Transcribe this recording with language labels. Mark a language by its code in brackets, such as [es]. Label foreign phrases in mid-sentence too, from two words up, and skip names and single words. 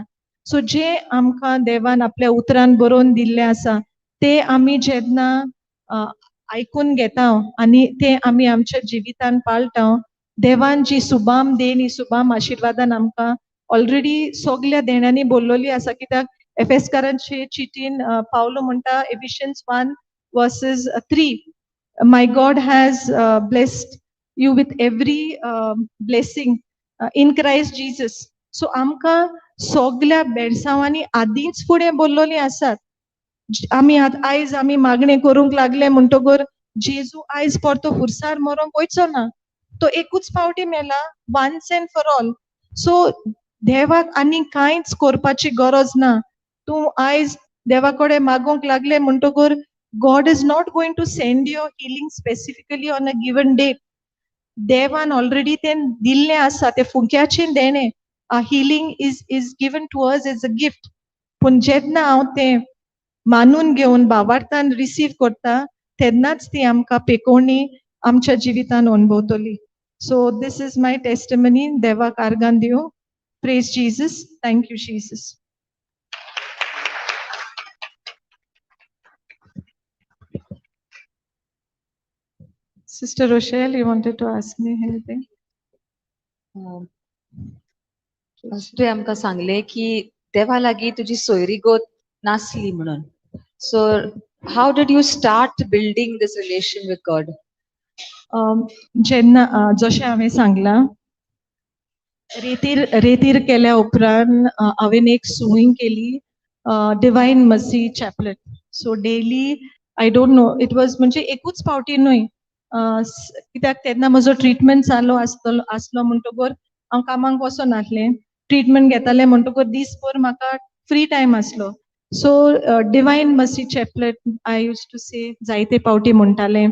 [kok] सो जें आमकां देवान आपल्या उतरान बरोवन दिल्लें आसा तें आमी जेन्ना आयकून घेता आनी तें आमी आमच्या जिवितान पाळटा, देवान जी सुबाम देण ही सुबाम आशिर्वादान आमकां ऑलरेडी सगल्या देण्यांनी भरलोली आसा. कित्याक एफेसकारांचे चिटीन पावलो म्हणटा [en] एफिशियन्स 1:3 my God has blessed you with every blessing in Christ Jesus. [kok] सो आमकां सगल्या बेडसांवांनी आदींच फुडें बरलोलीं आसात. आयज आमी मागणें करूंक लागले म्हणटकूर जेजू आयज परतो खुर्सार मरोंक वयचो ना. तो एकूच फावटी मेला, [en] once and for all. [kok] सो देवाक आनी कांयच करपाची गरज ना. तूं आयज देवा कडेन मागोंक लागलें म्हणटकूर [en] God is not going to send your healing specifically on a given date. [kok] देवान ऑलरेडी तें दिल्लें आसा, तें फुग्याचें देणें. [en] Healing is given to us as a gift. [kok] पूण जेन्ना हांव तें मानून घेवन भावार्थान रिसीव करता तेन्नाच ती आमकां पेकोवणी आमच्या जिवितान अणभवतली. [en] so this is my testimony. [kok] देवाक आर्गान दिवं. [en] Praise Jesus. Thank you Jesus. Sister Rochelle, you wanted to ask me anything? [kok] तुवें आमकां सांगलें की देवा लागीं तुजी सोयरी गोत नासली म्हणून. [en] So how did you start building this relation with God? [kok] जेन्ना जशें हांवें सांगलां, रेतीर केल्या उपरांत हांवें एक सुवींग केली, डिवायन मसी चॅपलेट. [en] so daily I don't know, it was [kok] म्हणजे एकूच फावटी न्हय, कित्याक तेन्ना म्हजो ट्रिटमेंट चालू आसलो म्हणटकूर हांव कामाक वचोन नासलें. ट्रिटमेंट घेतालें म्हणटकूर दिसभर म्हाका [en] free time [kok] आसलो. [en] so Divine Mercy Chaplet I use to say [kok] जायते फावटी म्हणटालें.